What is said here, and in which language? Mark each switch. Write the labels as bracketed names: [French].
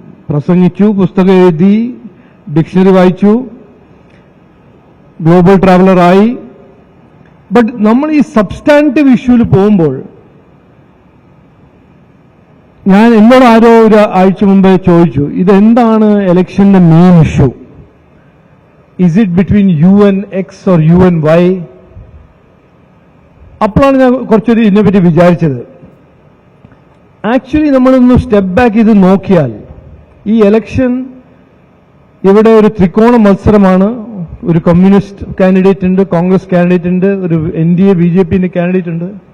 [Malayalam] പ്രസംഗിച്ചു, പുസ്തകം എഴുതി, ഡിക്ഷണറി വായിച്ചു, ഗ്ലോബൽ ട്രാവലറായി. ബട്ട് നമ്മൾ ഈ സബ്സ്റ്റാൻറ്റീവ് ഇഷ്യൂവിൽ പോകുമ്പോൾ, ഞാൻ എന്നോട് ആരോ ഒരു ആഴ്ച മുമ്പേ ചോദിച്ചു, ഇതെന്താണ് ഇലക്ഷന്റെ main issue? [English] Is it between you and X or you and Y? [Malayalam] അപ്പോഴാണ് ഞാൻ കുറച്ചൊരു ഇതിനെപ്പറ്റി വിചാരിച്ചത്. ആക്ച്വലി നമ്മളൊന്ന് സ്റ്റെപ്പ് ബാക്ക് ചെയ്ത് നോക്കിയാൽ ഈ ഇലക്ഷൻ ഇവിടെ ഒരു ത്രികോണ മത്സരമാണ്. ഒരു കമ്മ്യൂണിസ്റ്റ് കാൻഡിഡേറ്റ് ഉണ്ട്, കോൺഗ്രസ് കാൻഡിഡേറ്റ് ഉണ്ട്, ഒരു NDA BJP കാൻഡിഡേറ്റ് ഉണ്ട്.